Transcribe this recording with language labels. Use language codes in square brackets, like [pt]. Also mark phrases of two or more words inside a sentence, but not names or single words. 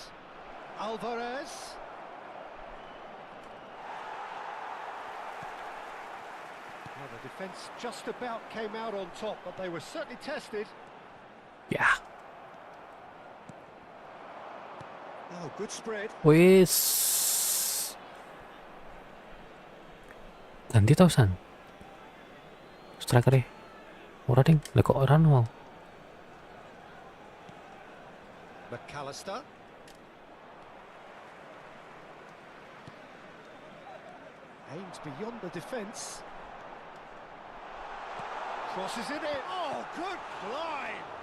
[en] Alvarez. Well, the defence just about came out on top, but they were certainly tested. Yeah. Oh, good spread. [jv] Wis. Ganti tau San. Striker deh. Ora ding, lah kok ora mau. [en] McAllister. Aims beyond the defence. Crosses it in. Oh, good climb.